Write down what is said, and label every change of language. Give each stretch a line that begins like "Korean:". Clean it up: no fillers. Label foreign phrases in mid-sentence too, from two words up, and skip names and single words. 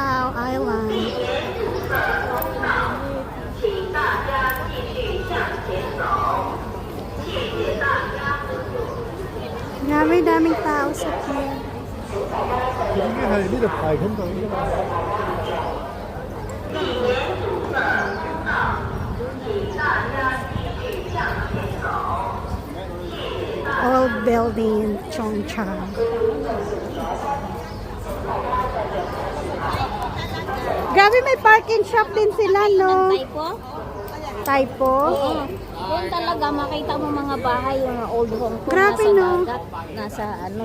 Filipino: Chao Island. Daming tao sa pier.
Cantonese: 應該係呢度排緊隊㗎嘛。
English: Old building in Chongchang.
Filipino: Grabe, may
English: parking shop
Filipino: din sila, no? Taipo? Taipo? Oo. Doon talaga makita mo mga bahay, yung mga old Hong Kong. Grabe, nasa no? dagat, nasa ano.